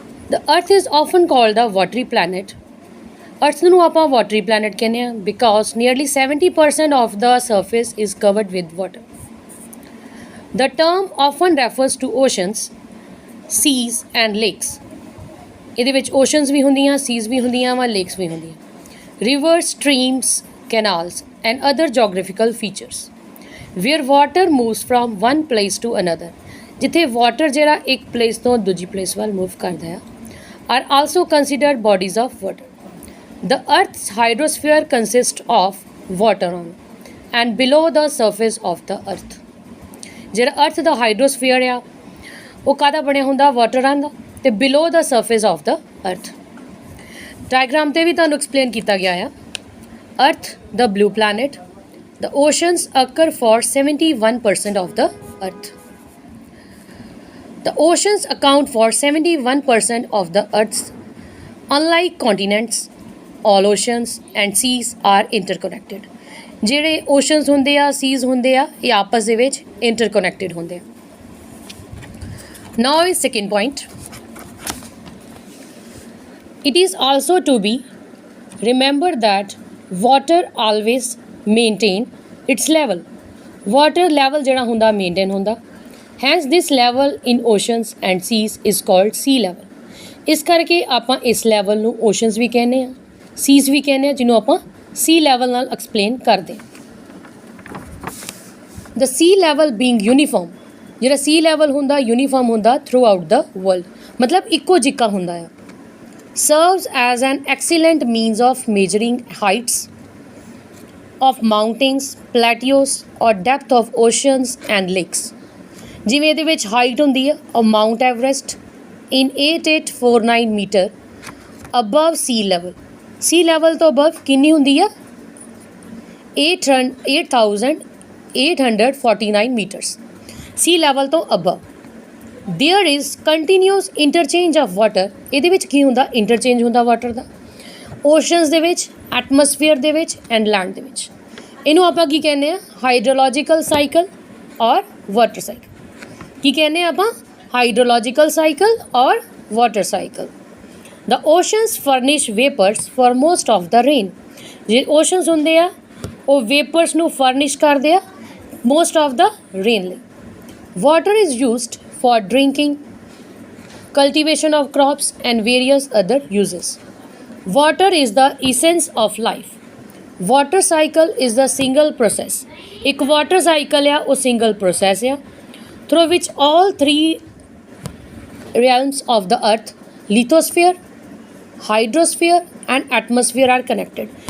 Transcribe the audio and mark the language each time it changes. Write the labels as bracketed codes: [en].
[en] The Earth is often called the watery planet. [pa] Earth ਨੂੰ ਆਪਾਂ watery planet ਕਹਿੰਦੇ ਹਾਂ [en] because nearly 70% of the surface is covered with water. The term often refers to oceans, seas and lakes. [pa] ਇਹਦੇ ਵਿੱਚ oceans ਵੀ ਹੁੰਦੀਆਂ, seas ਵੀ ਹੁੰਦੀਆਂ ਵਾ, lakes ਵੀ ਹੁੰਦੀਆਂ. [en] Rivers, streams, canals and other geographical features where water moves from one place to another. [pa] ਜਿੱਥੇ water ਜਿਹੜਾ ਇੱਕ place ਤੋਂ ਦੂਜੀ place ਵੱਲ move ਕਰਦਾ ਆ [en] are also considered bodies of water. The Earth's hydrosphere consists of water on and below the surface of the Earth. [pa] ਜਿਹੜਾ Earth ਦਾ hydrosphere ਆ ਉਹ ਕਾਹਦਾ ਬਣਿਆ ਹੁੰਦਾ? ਵਾਟਰਾਂ ਦਾ, ਤੇ [en] below the surface of the Earth. [pa] Diagram ਤੇ ਵੀ ਤੁਹਾਨੂੰ ਐਕਸਪਲੇਨ ਕੀਤਾ ਗਿਆ ਆ. [en] Earth, the blue planet. The oceans occur for 71% of the Earth. The oceans account for 71% of the Earth's. Unlike continents, all oceans and seas are interconnected. [pa] ਜਿਹੜੇ oceans ਹੁੰਦੇ ਆ, seas ਹੁੰਦੇ ਆ, ਇਹ ਆਪਸ ਦੇ ਵਿੱਚ interconnected ਹੁੰਦੇ ਆ. [en] Now is second point. It is also to be remembered that water always maintain its level. [pa] Water level ਜਿਹੜਾ ਹੁੰਦਾ maintain ਹੁੰਦਾ. [en] Hence this level in oceans and seas is called sea level. [pa] ਇਸ ਕਰਕੇ ਆਪਾਂ ਇਸ level ਨੂੰ oceans ਵੀ ਕਹਿੰਦੇ ਆ, seas ਵੀ ਕਹਿੰਦੇ ਆ, ਜਿਹਨੂੰ ਆਪਾਂ sea level ਨਾਲ explain ਕਰਦੇ ਹਾਂ. [en] The sea level being uniform. [pa] ਜਿਹੜਾ sea level ਹੁੰਦਾ uniform ਹੁੰਦਾ [en] throughout the world. [pa] ਮਤਲਬ ਇੱਕੋ ਜਿਹਾ ਹੁੰਦਾ ਆ. [en] Serves as an excellent means of measuring heights of mountains, plateaus or depth of oceans and lakes. [pa] ਜਿਵੇਂ ਇਹਦੇ ਵਿੱਚ ਹਾਈਟ ਹੁੰਦੀ ਹੈ [en] of Mount Everest in 8849 meter above sea level. [pa] sea level ਤੋਂ above ਕਿੰਨੀ ਹੁੰਦੀ ਆ? [en] 8849 meters. sea level ਤੋਂ above. There is continuous interchange of water. [pa] ਇਹਦੇ ਵਿੱਚ ਕੀ ਹੁੰਦਾ? ਇੰਟਰਚੇਂਜ ਹੁੰਦਾ ਵਾਟਰ ਦਾ ਓਸ਼ਨਸ ਦੇ ਵਿੱਚ, ਐਟਮੋਸਫੀਅਰ ਦੇ ਵਿੱਚ ਐਂਡ ਲੈਂਡ ਦੇ ਵਿੱਚ. ਇਹਨੂੰ ਆਪਾਂ ਕੀ ਕਹਿੰਦੇ ਆ? ਹਾਈਡਰੋਲੋਜੀਕਲ ਸਾਈਕਲ ਔਰ ਵਾਟਰ ਸਾਈਕਲ. ਕੀ ਕਹਿੰਦੇ ਆ ਆਪਾਂ? ਹਾਈਡਰੋਲੋਜੀਕਲ ਸਾਈਕਲ ਔਰ water cycle. [en] The oceans furnish vapors for most of the rain. [pa] ਜੇ ਓਸ਼ਨਸ ਹੁੰਦੇ ਆ ਉਹ ਵੇਪਰਸ ਨੂੰ ਫਰਨਿਸ਼ ਕਰਦੇ ਆ [en] most of the rain [pa] ਲਈ. [en] Water is used for drinking, cultivation of crops and various other uses. Water is the essence of life. Water cycle is the single process. [hi] एक water cycle है वो single process है [en] through which all three realms of the earth, lithosphere, hydrosphere and atmosphere are connected.